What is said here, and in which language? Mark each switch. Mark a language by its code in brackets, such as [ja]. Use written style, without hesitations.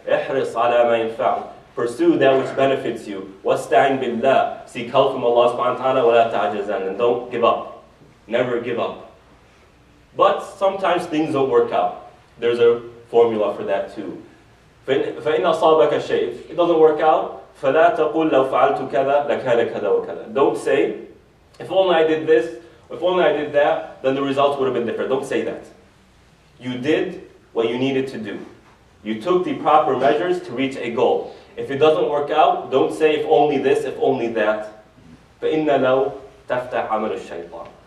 [ar] احرص على ما ينفعك. [en] Pursue that which benefits you. [ar] وَاسْتَعِنْ بِاللَّهِ. [en] Seek help from Allah subhanahu wa ta'ala. [ar] وَلَا تَعْجَزَنْ. [en] And don't give up. Never give up. But sometimes things don't work out. There's a formula for that too. [ar] فإن أصابك شيء. [en] If it doesn't work out, [ar] فَلَا تَقُلْ لَوْ فَعَلْتُ كَذَا لَكَانَ كَذَا وَكَذَا. [en] Don't say, if only I did this, if only I did that, then the results would have been different. Don't say that. You did what you needed to do. You took the proper measures to reach a goal. If it doesn't work out, don't say if only this, if only that. [ar] فَإِنَّ لَوْ تَفْتَحْ عَمَلُ الشَّيْطَانِ.